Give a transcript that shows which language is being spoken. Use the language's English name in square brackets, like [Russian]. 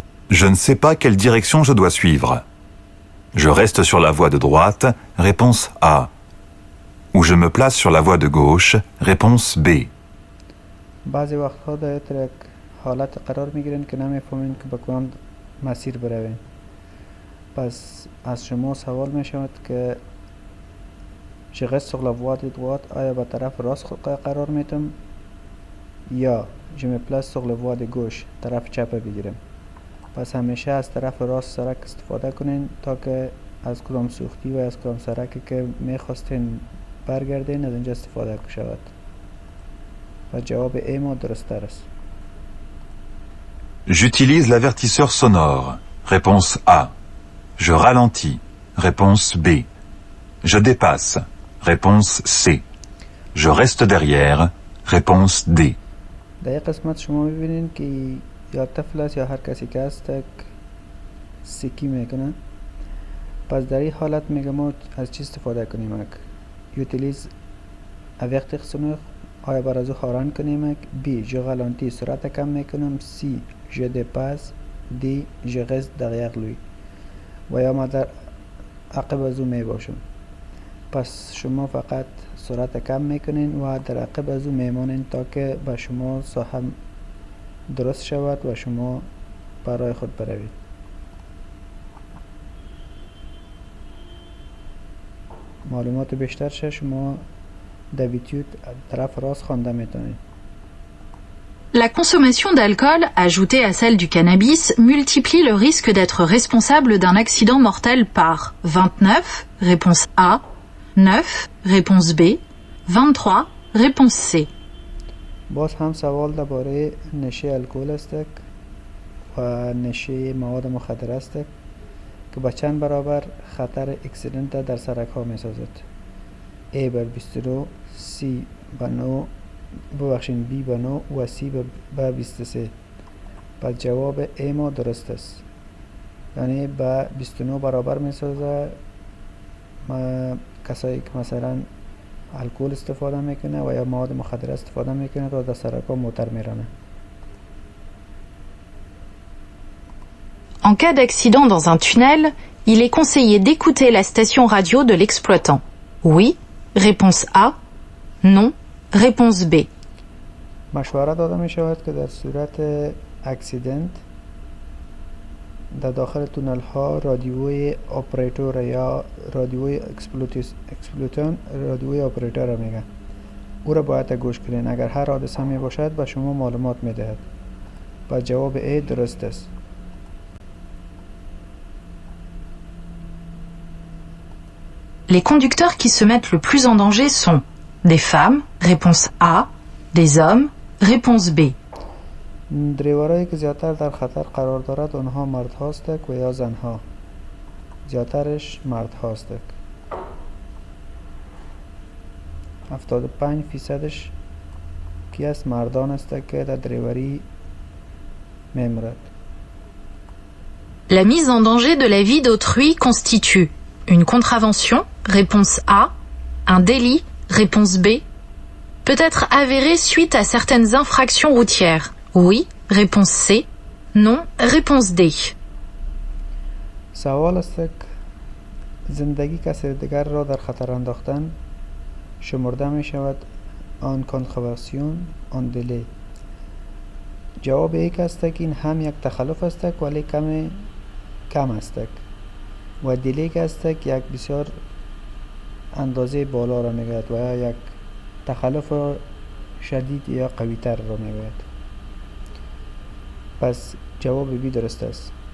[French] Je ne sais pas quelle direction je dois suivre. Je reste sur la voie de droite, réponse A. Ou je me place sur la voie de gauche, réponse B. [Persian] بعضی وقتها در یک حالت قرار میگیرین که نمیفهمین که به کدام مسیر بروین. پس از شما سوال می شود که je reste sur la voie de droite، آیا به طرف راست قرار میتم یا je me place sur la voie de gauche، طرف چپ بگیرم. پس همیشه از طرف راست سرک استفاده کنین تا که از کدام سوختی و از کدام سرکی که میخواستین برگردین از اینجا استفاده شود. و جواب ای ما درست است. [French] J'utilise l'avertisseur sonore, réponse A. Je ralentis, réponse B. Je dépasse, réponse C. Je reste derrière, réponse D. [Persian] در این قسمت شما میبینین که یا طفل است یا هر کسی که است سکی میکنه. پس در این حالت میگه ما از چی استفاده کنیم؟ یوتیلیز avertir sonore، آیا بر از او هارن کنیم؟ بی je ralentis، سرعت کم میکنم. سی je dépasse. دی je reste derrière lui، و یا ما در عقب از او میباشم. پس شما فقط سرعت کم میکنین و در عقب از او میمانین تا که به شما سهم درست شود و شما برای خود بروید. معلومات بیشتر شه شما d'habitude طرف راست خوانده میتونید. [French] La consommation d'alcool, ajoutée à celle du cannabis, multiplie le risque d'être responsable d'un accident mortel par 29, réponse A, 9, réponse B, 23, réponse C. [Persian] باز هم سوال درباره نشه الکل است و نشه مواد مخدر است که به چند برابر خطر اکسیدنت در سرک ها می سازد. A بر 29، C به 9، ببخشین B به 9 و C به 23. پس جواب A ما درست است، یعنی به 29 برابر می سازه کسایی که مثلا الکل استفاده میکنه و یا مواد مخدر استفاده میکنه تا در سرک ها موتر میرانه. [French] En cas d'accident dans un tunnel, il est conseillé d'écouter la station radio de l'exploitant. Oui, réponse A. Non, réponse B. [Persian] مشوره داده می شود که در صورت اکسیدنت در داخل تونل ها رادیوی اپراتور یا رادیوی اکسپلوتان، رادیوی اپراتور میگن، او را باید گوش کنین. اگر هر حادثه می باشد به شما معلومات می دهد. و جواب A درست است. [French] Les conducteurs qui se mettent le plus en danger sont des femmes, réponse A, des hommes, réponse B. [Persian] دریورایی که زیادتر در خطر قرار دارد آنها مرد هاستک و یا زن ها. زیادترش مرد هاستک. 75% کی است؟ مردان است که در دریوری میمرد. [French] La mise en danger de la vie d'autrui constitue une contravention, réponse A, un délit, réponse B, peut être avérée suite à certaines infractions routières. Oui, réponse C. Non, réponse D. [Persian] سوال است که زندگی کسی دیگر را در خطر انداختن شمرده می شود آن کانتروورسیون آن دلی. جواب یک است که این هم یک تخلف است ولی کم است و دلی است که یک بسیار اندازه بالا را میگوید و یک تخلف شدید یا قوی تر را میگوید. پس جواب بی درست است.